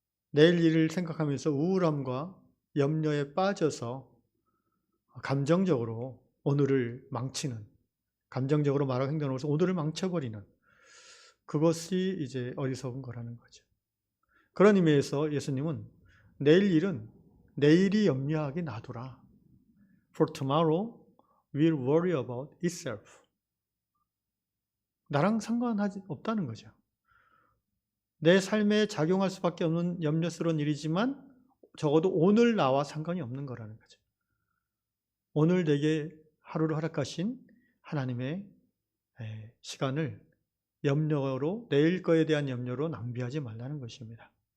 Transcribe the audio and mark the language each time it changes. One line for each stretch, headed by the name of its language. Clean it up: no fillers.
Korean: 내일 일을 생각하면서 우울함과 염려에 빠져서 감정적으로 오늘을 망치는, 감정적으로 말하고 행동으로서 오늘을 망쳐버리는, 그것이 이제 어리석은 거라는 거죠. 그런 의미에서 예수님은 내일 일은 내일이 염려하게 놔두라.
English: For tomorrow will worry about itself.
Korean: 나랑 상관하지 없다는 거죠. 내 삶에 작용할 수밖에 없는 염려스러운 일이지만 적어도 오늘 나와 상관이 없는 거라는 거죠. 오늘 내게 하루를 허락하신 하나님의 시간을 염려로, 내일 거에 대한 염려로 낭비하지 말라는 것입니다.